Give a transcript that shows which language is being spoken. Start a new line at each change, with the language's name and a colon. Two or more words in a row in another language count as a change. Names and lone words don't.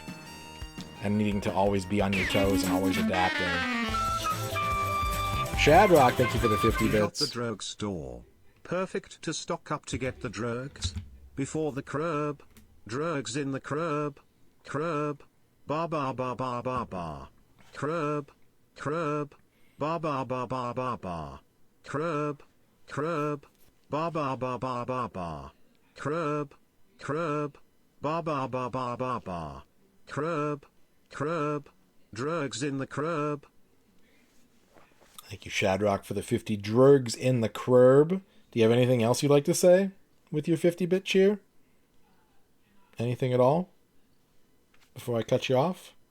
English: And needing to always be on your toes and always adapting. Shadrock, thank you for the 50 bits. The drugstore. Perfect to stock up to get the drugs. Before the curb. Drugs in the curb. Curb. Ba ba ba ba ba ba. Curb. Curb. Ba ba ba ba ba ba. Curb. Curb. Ba ba ba ba ba ba. Curb. Curb. Ba ba ba ba ba ba. Curb. Curb. Drugs in the curb. Thank you, Shadrock, for the 50 drugs in the curb. Do you have anything else you'd like to say with your 50-bit cheer? Anything at all? Before I cut you off?